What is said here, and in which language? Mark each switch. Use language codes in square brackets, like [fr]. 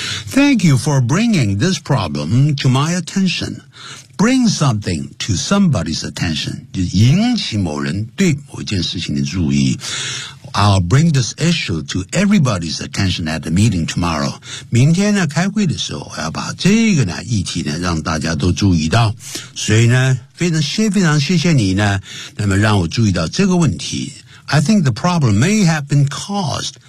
[en] Thank you for bringing this problem to my attention. Bring something to somebody's attention, [zh] 就引起某人对某件事情的注意。 [en] I'll bring this issue to everybody's attention at the meeting tomorrow. [zh] 明天呢，开会的时候，我要把这个呢议题呢让大家都注意到。所以呢，非常谢谢你呢，那么让我注意到这个问题。 [en] I think the problem may have been caused.